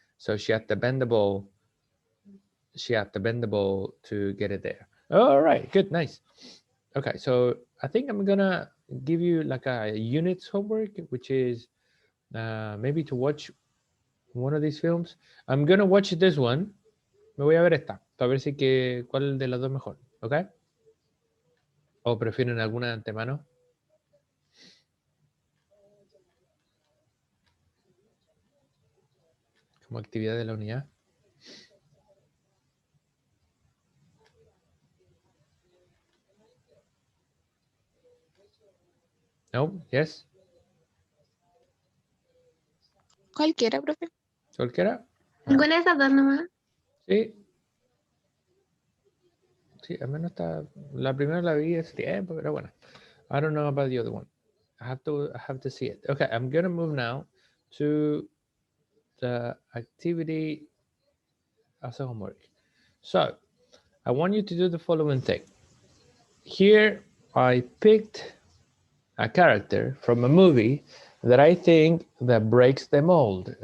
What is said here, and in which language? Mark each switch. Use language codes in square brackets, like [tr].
[en] So she had to bend the ball. She had to bend the ball to get it there. All right, good, nice. Okay, so I think I'm gonna give you like a units homework, which is maybe to watch one of these films. I'm gonna watch this one. [es] Me voy a ver esta, para ver si que cuál de las dos mejor, ¿ok? ¿O prefieren alguna de antemano? Como actividad de la unidad. [en] No, yes. [es] Cualquiera, profe. ¿Cualquiera? ¿Ninguna de esas dos nomás? Sí. Sí, al menos está. La primera la vi hace tiempo, pero bueno. [en] I don't know about the other one. I have to see it. Okay, I'm gonna move now to the activity as a homework. So I want you to do the following thing. Here I picked a character from a movie that I think that breaks the mold.